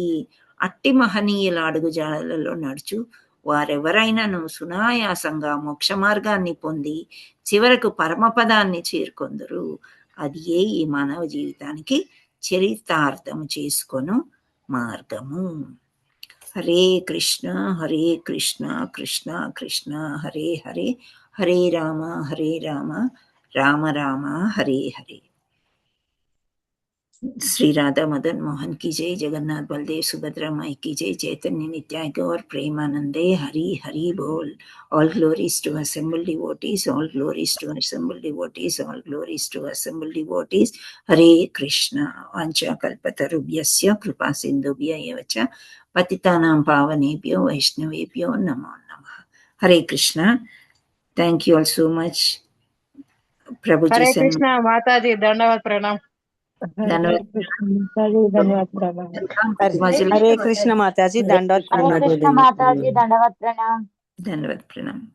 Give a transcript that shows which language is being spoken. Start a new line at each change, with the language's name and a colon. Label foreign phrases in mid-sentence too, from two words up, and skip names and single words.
Telugu: అట్టి మహనీయుల అడుగుజాడలలో నడుచు వారెవరైనాను సునాయాసంగా మోక్ష మార్గాన్ని పొంది చివరకు పరమపదాన్ని చేరుకొందరు. అది ఈ మానవ జీవితానికి చరితార్థము చేసుకొను మార్గము. హరే కృష్ణ కృష్ణ కృష్ణ హరే హరే, హరే రామ రామ రామ హరే హరే.
Hindi: श्री राधा मदन मोहन की जय, जगन्नाथ बलदेव सुभद्रा माई की जय, चैतन्य नित्याय गौर प्रेमानंदे हरि हरि बोल.
English: All glories to assembled devotees, all glories to assembled devotees, all glories to assembled devotees.
Sanskrit: Hare Krishna. वाञ्छा कल्पतरुभ्यस्य कृपा सिन्धुभ्य एव च పతితానాం పావనేభ్యో వైష్ణవేభ్యో నమో నమః.
English: హరే కృష్ణ. thank you all so much.
Telugu: ప్రభుజీ హరే కృష్ణ మాతాజీ,
Hindi: दंडवत प्रणाम.
Telugu: ధన్యవాదాలు. హరే కృష్ణ మాతాజీ, దండవత్ ప్రణామ్.